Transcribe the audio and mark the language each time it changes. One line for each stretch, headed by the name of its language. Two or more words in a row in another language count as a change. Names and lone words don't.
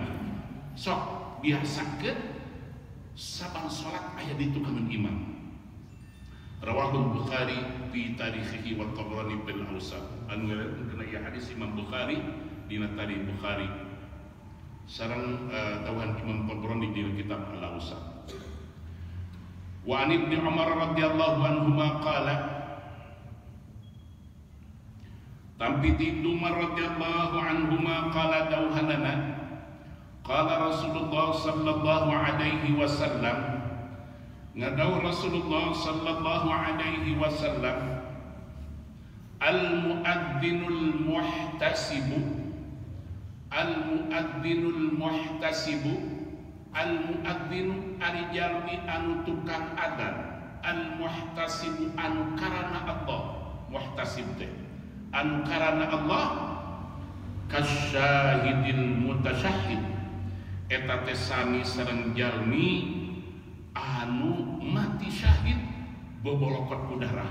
Sundanese: Sok biasakeun saban salat aya di tukangan imam.
Arabic: رواه البخاري في تاريخه والطبراني بالأوسط.
Sundanese: Anu kana ieu hadis Imam Bukhari dina tarikh Bukhari. Sareng dawuhan Imam Tabrani dina kitab Al-Awsat.
Arabic: وعن ابن عمر رضي الله عنهما قال Tampi ابن عمر رضي الله عنهما قال dawuhanana قال رسول الله صلى الله عليه وسلم ngadaw رسول الله صلى الله عليه وسلم المؤذن المحتسب المؤذن المحتسب المؤذن
Sundanese: ari jalmi anu tukang adzan al-muhtasibu anu karana Allah muhtasib teh anu karana Allah
Arabic: كالشهيد المتشحط
Sundanese: eta teh sami sareng jalmi anu mati syahid bobolokot ku darah.